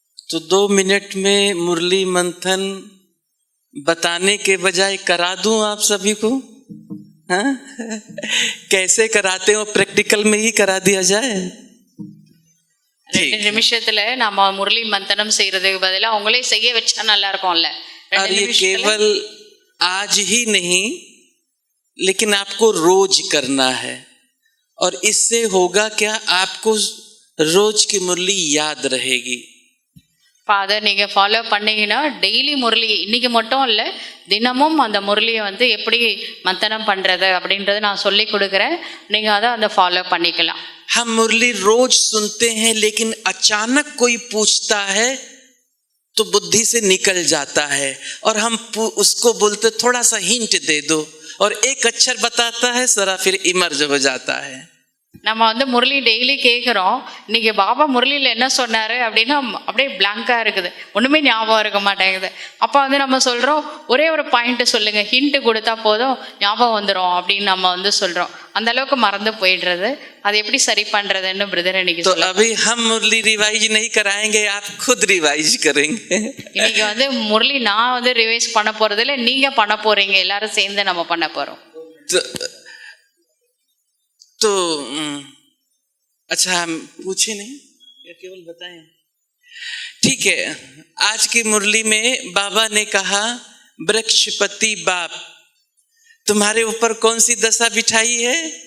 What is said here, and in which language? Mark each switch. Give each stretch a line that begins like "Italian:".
Hindi: तो 2 मिनट में मुरली मंथन बताने के बजाय करा दूं आप सभी को? हाँ? कैसे कराते हो, प्रैक्टिकल में ही करा दिया जाए।
Tamil: 2 நிமிஷத்துல நம்ம முரளி மந்தனம் செய்யறதுக்கு பதிலாக அவங்களே செய்ய வச்சா நல்லா இருக்கும்ல.
Hindi: और ये केवल आज ही नहीं लेकिन आपको रोज करना है। और इससे होगा क्या, आपको रोज की मुरली याद रहेगी।
Tamil: அதை நீங்கள் ஃபாலோ பண்ணீங்கன்னா டெய்லி முரளி, இன்றைக்கி மட்டும் இல்லை தினமும் அந்த முரளியை வந்து எப்படி மந்தனம் பண்ணுறது அப்படின்றத நான் சொல்லி கொடுக்குறேன். நீங்கள் அதை அந்த ஃபாலோ பண்ணிக்கலாம்.
Hindi: हम मुरली रोज सुनते हैं लेकिन अचानक कोई पूछता है तो बुद्धि से निकल जाता है और हम उसको बोलते थोड़ा सा हिंट दे दो और एक अक्षर बताता है, सारा फिर इमर्ज हो जाता है।
Tamil: நம்ம வந்து முரளி டெய்லி கேட்குறோம். இன்றைக்கி பாபா முரளியில் என்ன சொன்னார் அப்படின்னா அப்படியே பிளாங்காக இருக்குது, ஒன்றுமே ஞாபகம் இருக்க மாட்டேங்குது. அப்போ வந்து நம்ம சொல்கிறோம் ஒரே ஒரு பாயிண்ட்டு சொல்லுங்கள், ஹிண்ட்டு கொடுத்தா போதும் ஞாபகம் வந்துடும் அப்படின்னு நம்ம வந்து சொல்கிறோம். அந்த அளவுக்கு மறந்து போயிடுறது. அது எப்படி சரி பண்ணுறதுன்னு பிரதர் இன்னைக்கு
Hindi: तो अभी हम मुरली रिवाइज नहीं कराएंगे, आप खुद रिवाइज करेंगे।
Tamil: இன்னைக்கு வந்து முரளி நான் வந்து ரிவைஸ் பண்ண போகிறதில்ல, நீங்கள் பண்ண போகிறீங்க. எல்லாரும் சேர்ந்து நம்ம பண்ண போகிறோம்.
Hindi: तो अच्छा, हम पूछे नहीं या केवल बताएं? ठीक है। आज की मुरली में बाबा ने कहा, वृक्षपति बाप तुम्हारे ऊपर कौन सी दशा बिठाई है?